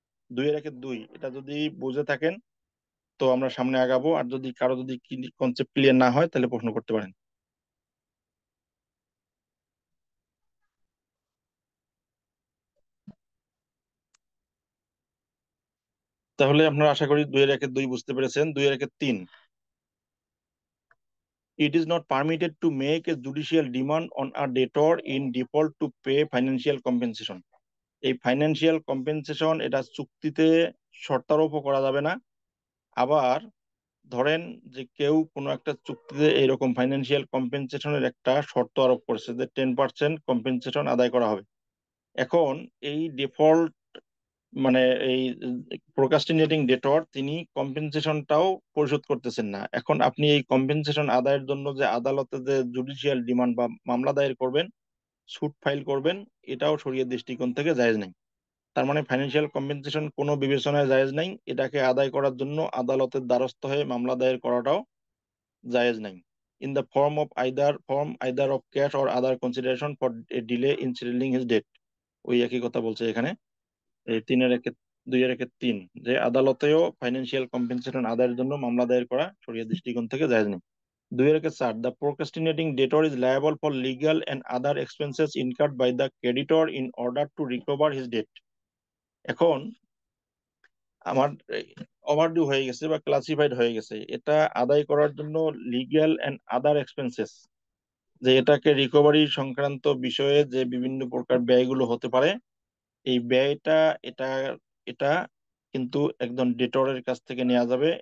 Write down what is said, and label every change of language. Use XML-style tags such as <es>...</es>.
<bn>2-এর-2 এটা যদি বুঝে থাকেন তো আমরা সামনে আগাবো, আর যদি কারো যদি কনসেপ্ট ক্লিয়ার না হয় তাহলে প্রশ্ন করতে পারেন। তাহলে আপনারা আশা করি 2-এর-2 বুঝতে পেরেছেন।</bn> <en>2-এর-3, it is not permitted to make a judicial demand on a debtor in default to pay financial compensation।</en> <bn>এই ফাইন্যান্সিয়াল কম্পেনসেশন এটা চুক্তিতে শর্তারোপও করা যাবে না। আবার ধরেন যে কেউ কোনো একটা চুক্তিতে এইরকম ফাইন্যান্সিয়াল কম্পেনসেশনের একটা শর্ত আরোপ করেছে যে 10% কম্পেনসেশন আদায় করা হবে। এখন এই ডিফল্ট মানে এই প্রোক্রাস্টিনেটিং ডেটর তিনি কম্পেনসেশনটাও পরিশোধ করতেছেন না, এখন আপনি এই কম্পেনসেশন আদায়ের জন্য যে আদালতে যে জুডিশিয়াল ডিমান্ড বা মামলা দায়ের করবেন, সুট ফাইল করবেন, এটাও শরিয়তের দৃষ্টিকোণ থেকে জায়েজ নেই। তার মানে ফাইন্যান্সিয়াল কম্পেনসেশন কোনো বিবেচনায় জায়েজ নাই, এটাকে আদায় করার জন্য আদালতের দ্বারস্থ হয়ে মামলা দায়ের করাটাও জায়েজ নাই।</bn> <en>in the form either of cash or other consideration for a delay in settling his debt.</en> <bn>ওই একই কথা বলছে এখানে, এই 2-1-3, যে আদালতেও ফাইন্যান্সিয়াল কম্পেনসেশন আদায়ের জন্য মামলা দায়ের করা শরিয়ার দৃষ্টিকোণ থেকে জায়েজ নেই।</bn> <en>2-4, the procrastinating debtor is liable for legal and other expenses incurred by the creditor in order to recover his debt.</en> <bn>এখন আমার ওভারডিউ হয়ে গেছে বা ক্লাসিফাইড হয়ে গেছে, এটা আদায় করার জন্য</bn> <en>legal and other expenses,</en> <bn>যে এটাকে রিকভারি সংক্রান্ত বিষয়ে যে বিভিন্ন প্রকার ব্যয়গুলো হতে পারে, এই ব্যয়টা এটা এটা কিন্তু একদম ডেটরের কাছ থেকে নেওয়া যাবে।</bn>